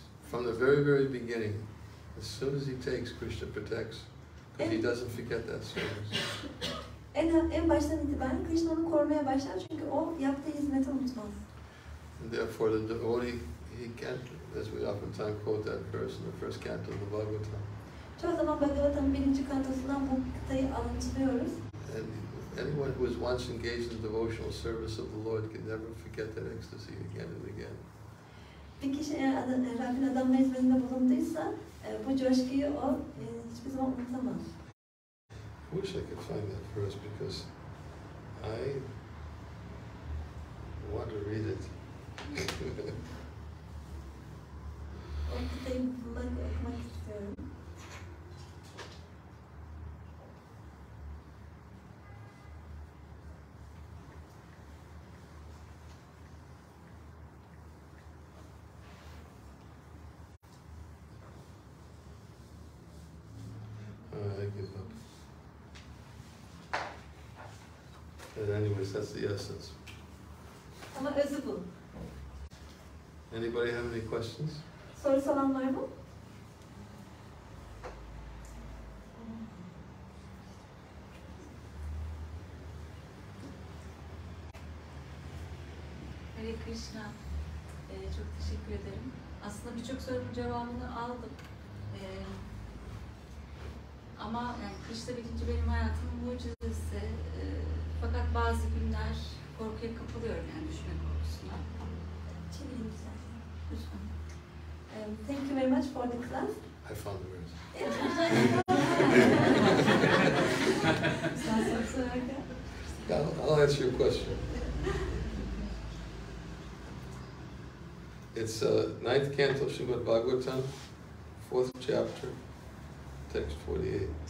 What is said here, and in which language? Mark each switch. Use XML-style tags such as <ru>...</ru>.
<en>From the very, very beginning, as soon as he takes, Krishna protects, because he doesn't forget that service.</en> <tr>En baştan itibaren Krishna onu korumaya başlar çünkü o yaptığı hizmeti unutmaz.</tr> <en>And therefore the devotee, he can't, as we oftentimes quote that verse in the first canto of the Bhagavad-Gita.</en> <tr>Çoğu zaman Bhagavatam'ın 1. kantosundan bu kıtayı alıntılıyoruz.</tr> <en>And anyone who is once engaged in devotional service of the Lord can never forget that ecstasy again and again.</en> <tr>Bir kişi eğer Rabbin adamla hizmetinde bulunduysa bu coşkuyu o hiçbir zaman unutamaz.</tr> <en>I wish I could find that verse because I want to read it.</en> <tr>O kıtayı bulmak, okumak istiyorum.</tr> <en>I give up. But anyways, that's the essence.</en> <tr>Ama özü bu.</tr> <en>Anybody have any questions?</en> <tr>Sorusu olan var mı? Hare Krishna. Çok teşekkür ederim. Aslında birçok sorunun cevabını aldım. Ama yani Krishna bilinci benim hayatımın mucizesi. Fakat bazı günler korkuya kapılıyorum yani düşme korkusuna. Çevireyim istersen. Lütfen.</tr> <en>Thank you very much for the class. I found the verse. I'll answer your question. It's 9th canto, Şrimad Bhagavatam, 4th chapter, text 48.</en>